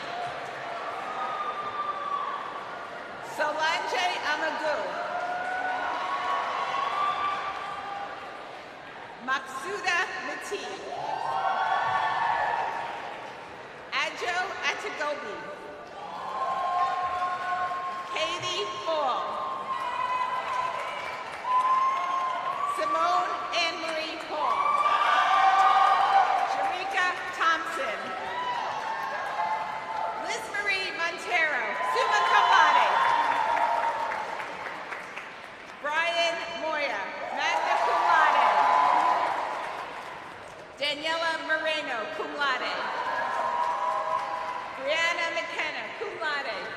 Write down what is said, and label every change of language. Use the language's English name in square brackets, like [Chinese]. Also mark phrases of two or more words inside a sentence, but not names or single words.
[Latin] Solange Amagou. Maksuda Mati. Adjo Atagobi. Katie Fall. Simone Anne-Marie Paul. Sharika Thompson. Liz Marie Montero, summa cum laude. Brian Moya, magna cum laude. Daniela Moreno, cum laude. Brianna McKenna, cum laude.